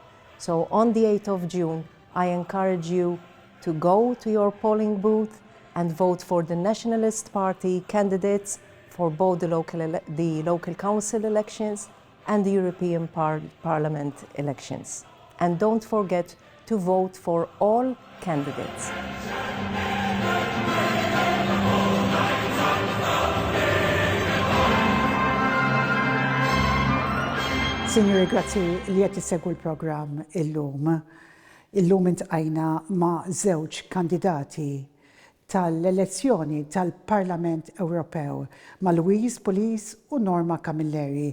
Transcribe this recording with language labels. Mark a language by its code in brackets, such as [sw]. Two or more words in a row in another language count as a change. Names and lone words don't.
[en] So on the 8th of June, I encourage you to go to your polling booth and vote for the Nationalist Party candidates for both the local council elections and the European Parliament elections. And don't forget to vote for all candidates. [mt] Signori, grazzi li qed issegwu l-programm illum. Illum intqajna ma' żewġ kandidati tal-elezzjoni tal-Parlament Ewropew ma' Louise Pulis u Norma Camilleri.